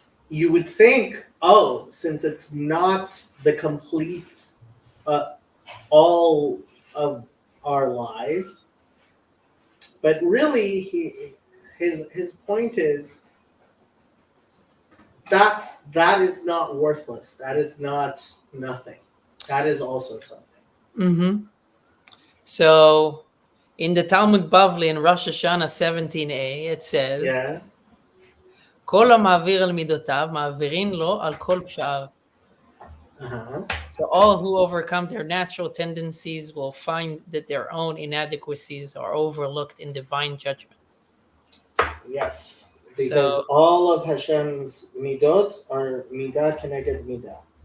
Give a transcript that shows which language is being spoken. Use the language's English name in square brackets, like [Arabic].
[English] You would think, oh, since it's not the complete all of our lives, but really his point is that is not worthless. That is not nothing. That is also something. Mm-hmm. So in the Talmud Bavli in Rosh Hashanah 17a, it says, Yeah. [Hebrew] כל המעביר על מידותיו, מעבירים לו על כל פשעיו. [English] So all who overcome their natural tendencies will find that their own inadequacies are overlooked in divine judgment. Yes, because all of Hashem's midot are midah keneged midah.